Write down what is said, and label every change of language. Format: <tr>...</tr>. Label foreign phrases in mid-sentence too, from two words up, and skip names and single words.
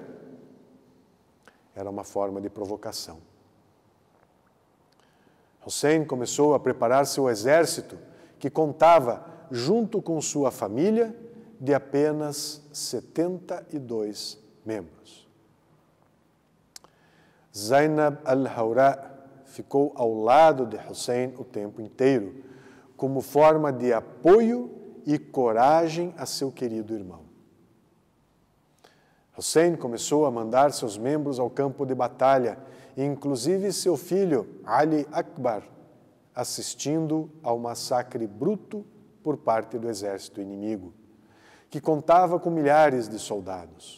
<pt>Era uma forma de provocação. Hussein começou a preparar seu exército, que contava, junto com sua família, de apenas 72 membros. Zainab al-Hawra ficou ao lado de Hussein o tempo inteiro, como forma de apoio e coragem a seu querido irmão. Hussein começou a mandar seus membros ao campo de batalha, inclusive seu filho, Ali Akbar, assistindo ao massacre bruto por parte do exército inimigo, que contava com milhares de soldados.</pt>